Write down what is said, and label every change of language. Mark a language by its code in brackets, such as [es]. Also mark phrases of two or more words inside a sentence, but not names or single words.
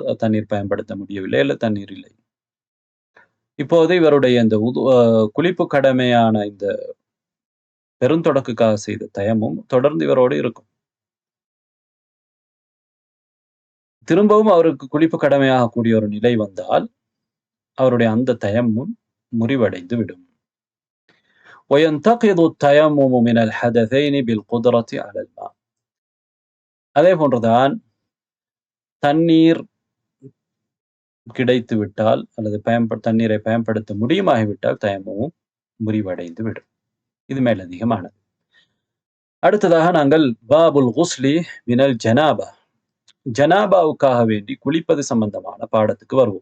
[ta] தண்ணீர் பயன்படுத்த முடியவில்லை, அல்ல தண்ணீர் இல்லை. இப்போது இவருடைய இந்த குளிப்பு கடமையான இந்த பெருந்தொடக்குக்காக செய்த தயமும் தொடர்ந்து இவரோடு இருக்கும். திரும்பவும் அவருக்கு குளிப்பு கடமையாக கூடிய ஒரு நிலை வந்தால் அவருடைய அந்த தயமும் முறிவடைந்து விடும். [ar] وينتقض التيمم من الحدثين بالقدرة على الماء. [ta] அதே போன்றுதான் தண்ணீர் கிடைத்து விட்டால் அல்லது தண்ணீரை பயன்படுத்த முடியுமாகிவிட்டால் தயமும் முறிவடைந்து விடும். இது மேலதிகமானது. அடுத்ததாக நாங்கள் [ar] باب الغسل من الجنابة, [ta] ஜனாபாவுக்காக வேண்டி குளிப்பது சம்பந்தமான பாடத்துக்கு வருவோம்.